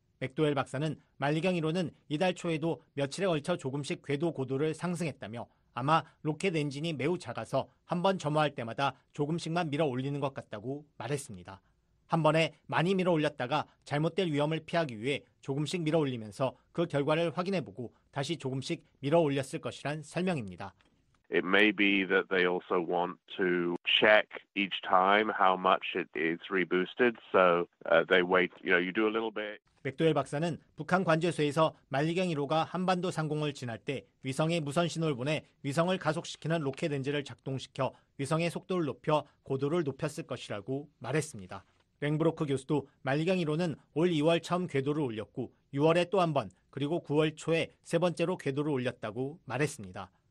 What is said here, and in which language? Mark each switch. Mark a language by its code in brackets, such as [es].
[ko] 맥도웰 박사는 만리경 1호는 이달 초에도 며칠에 걸쳐 조금씩 궤도 고도를 상승했다며 아마 로켓 엔진이 매우 작아서 한 번 점화할 때마다 조금씩만 밀어 올리는 것 같다고 말했습니다. 한 번에 많이 밀어 올렸다가 잘못될 위험을 피하기 위해 조금씩 밀어 올리면서 그 결과를 확인해보고 다시 조금씩 밀어 올렸을 것이란 설명입니다. [en] It may be that they also want to check each time how much it is reboosted, so they wait, you do a little bit. [ko] 맥도웰 박사는 북한 관제소에서 만리경 1호가 한반도 상공을 지날 때 위성에 무선 신호를 보내 위성을 가속시키는 로켓 엔진을 작동시켜 위성의 속도를 높여 고도를 높였을 것이라고 말했습니다. 랭브로크 교수도 만리경 1호는 올 2월 처음 궤도를 올렸고 6월에 또 한 번, 그리고 9월 초에 세 번째로 궤도를 올렸다고 말했습니다.